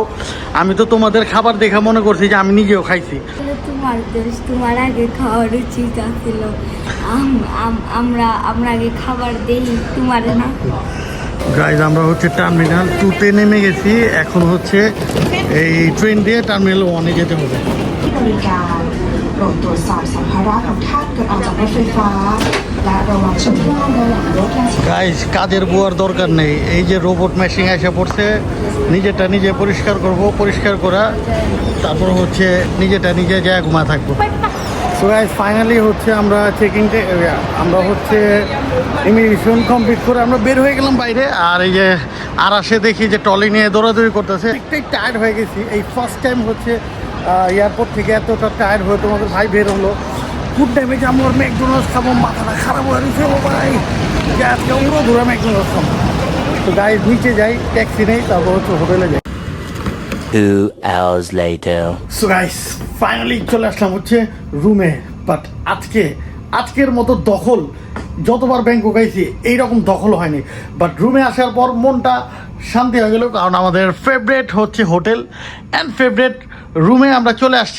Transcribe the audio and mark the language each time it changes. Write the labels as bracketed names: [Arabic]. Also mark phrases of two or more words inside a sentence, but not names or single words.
[Bangla] আমি তো তোমাদের খাবার দেখা মনে করছি যে আমি নিজেও খাইছি। তোমার দোষ, তোমার আগে খাওয়ার উচিত ছিল। আমরা আগে খাবার দেই, তোমার না। গাইজ আমরা হচ্ছে টার্মিনাল 2-তে নেমে গেছি, এখন হচ্ছে এই ট্রেন দিয়ে টার্মিনাল 1-এ যেতে হবে। [Thai] ที่บริการโปรดตรวจสอบสัมภาระของท่านก่อนออกจากรถไฟฟ้า และระวังช่วงที่นั่งระหว่างรถและ [Bangla] গাইজ কাজের বুয়ার দরকার নেই, এই যে রোবট মেশিন এসে পড়ছে, নিজেটা নিজে পরিষ্কার করব, পরিষ্কার করা তারপর হচ্ছে নিজেটা নিজে যায় ঘুমা থাকবো। সো গাইজ ফাইনালি হচ্ছে আমরা চেকিংতে, আমরা হচ্ছে ইমিগ্রেশন কমপ্লিট করে আমরা বের হয়ে গেলাম বাইরে। আর এই যে আর আসে দেখি যে ট্রলি নিয়ে দৌড়াদৌড়ি করতেছে, একটাই টায়ার্ড হয়ে গেছি। এই [English] first time [Bangla] হচ্ছে এয়ারপোর্ট থেকে এতটা টায়ার্ড হয়ে তোমাদের ভাই বের হলো। ফুড টাইমে যে আমার ম্যাকডোনাল্ডস খাবো, মাথাটা খারাপ হয়ে গেছে ও ভাই, যে আজকে ওগুলো ধরে ম্যাকডোনাল্ডস খাবো। তো গাইজ নিচে যাই, ট্যাক্সি নেই, তারপর হচ্ছে হোটেলে যাই। [English] 2 hours later. [Bangla] সো গাইস ফাইনালি চলে আসলাম হচ্ছে রুমে। বাট আজকের মতো দখল যতবার ব্যাংকক আইছি এইরকম দখল হয়নি। বাট রুমে আসার পর মনটা শান্তি হয়ে গেল, কারণ আমাদের ফেভারেট হচ্ছে [English] hotel and favorite [Bangla] রুমে আমরা চলে আসছি।